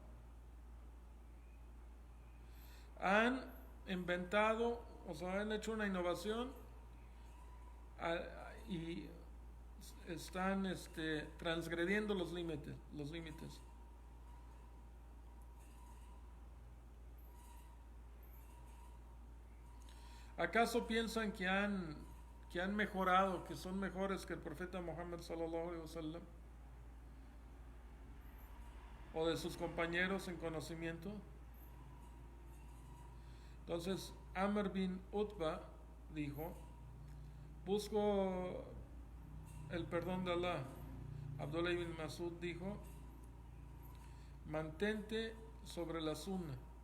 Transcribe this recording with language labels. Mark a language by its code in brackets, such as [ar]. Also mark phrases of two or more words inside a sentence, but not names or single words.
[es] Han inventado, o sea, han hecho una innovación y están transgrediendo los límites. ¿Acaso piensan que han mejorado, que son mejores que el profeta Muhammad [ar] صلى الله عليه وسلم [es] o de sus compañeros en conocimiento? Entonces Amr bin Utba dijo, busco el perdón de Allah. Abdullah ibn Masud dijo, mantente sobre la sunna.